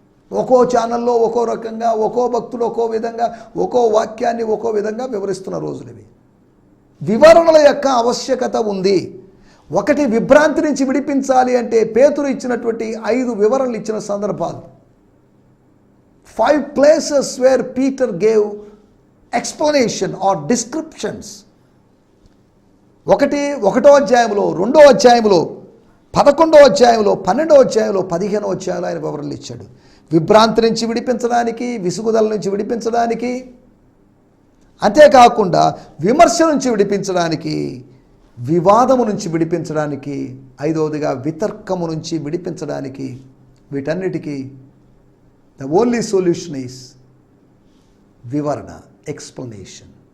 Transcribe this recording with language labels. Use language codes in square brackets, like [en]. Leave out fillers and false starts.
[te] ఒక్కో ఛానల్లో ఒక్కో రకంగా, ఒక్కో భక్తులు ఒక్కో విధంగా, ఒక్కో వాక్యాన్ని ఒక్కో విధంగా వివరిస్తున్న రోజులు ఇవి. వివరణల యొక్క ఆవశ్యకత ఉంది. ఒకటి, విభ్రాంతి నుంచి విడిపించాలి అంటే పేతురు ఇచ్చినటువంటి 5 వివరణలు ఇచ్చిన సందర్భాలు. [en] 5 places where Peter gave explanation or descriptions. [te] 1వ అధ్యాయంలో, 2వ అధ్యాయంలో, 11వ అధ్యాయంలో, 12వ అధ్యాయంలో, 15వ అధ్యాయంలో ఆయన వివరణలు ఇచ్చాడు. విభ్రాంతి నుంచి విడిపించడానికి, విసుగుదల నుంచి విడిపించడానికి, అంతేకాకుండా విమర్శ నుంచి విడిపించడానికి, వివాదము నుంచి విడిపించడానికి, 5వదిగా వితర్కము నుంచి విడిపించడానికి, వీటన్నిటికీ [en] the only solution is [te] వివరణ, ఎక్స్ప్లెనేషన్.